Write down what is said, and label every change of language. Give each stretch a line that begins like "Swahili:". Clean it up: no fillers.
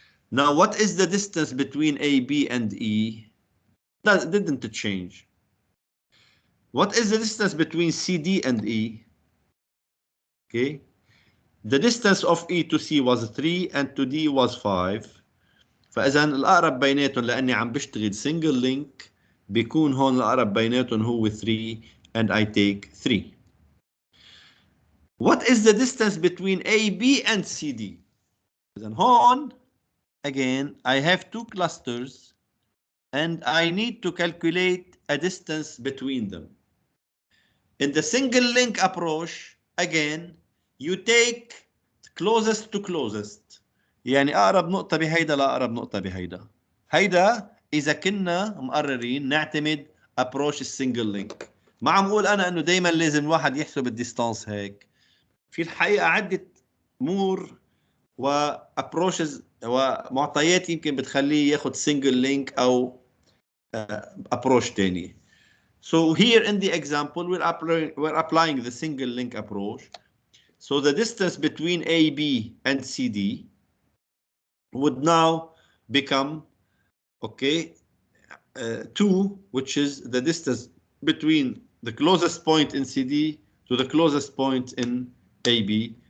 English: Now, what is the distance between A, B, and E? That didn't change. What is the distance between C, D, and E? Okay. The distance of E to C was 3 and to D was 5.
Arabic: فإذا الأقرب بيناتهم لأني عم بشتغل single link بيكون هون الأقرب بيناتهم هو 3
English: and I take 3. What is the distance between A, B and C, D?
Arabic: إذا هون
English: again I have two clusters and I need to calculate a distance between them. In the single link approach again you take closest to closest،
Arabic: يعني أقرب نقطة بهيدا
English: لأقرب نقطة بهيدا.
Arabic: هيدا إذا كنا مقررين نعتمد approach السنجل لينك. ما عم أقول أنا إنه دايما لازم الواحد يحسب الديستانس هيك. في الحقيقة عدة أمور وابروشز ومعطيات يمكن بتخليه ياخد سنجل لينك أو approach تاني.
English: So here in the example we're applying the single link approach. So the distance between AB and CD would now become, okay, 2, which is the distance between the closest point in CD to the closest point in AB.